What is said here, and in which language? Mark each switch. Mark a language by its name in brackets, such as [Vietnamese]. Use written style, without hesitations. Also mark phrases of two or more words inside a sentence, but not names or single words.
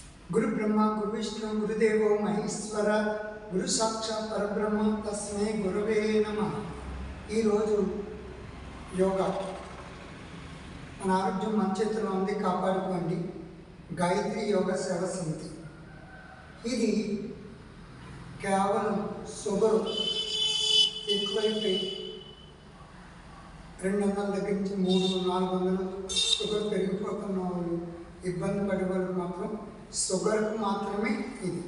[Sanskrit] गुरु ब्रह्मा गुरु विष्णु गुरुदेवो महेश्वर गुरु साक्षात् परब्रह्म तस्मै गुरुवे नमः। [Telugu] యోగా మన ఆరోగ్యం మన చేతుల్లో ఉంది కాపాడుకోండి। గాయత్రి యోగ సేవ సమితి ఇది కేవలం షుగర్ ఎక్కువైపోయి 200 దగ్గర నుంచి 300-400 షుగర్ పెరిగిపోతున్న వాళ్ళు ఇబ్బంది పడే వాళ్ళు మాత్రం షుగర్కి మాత్రమే ఇది।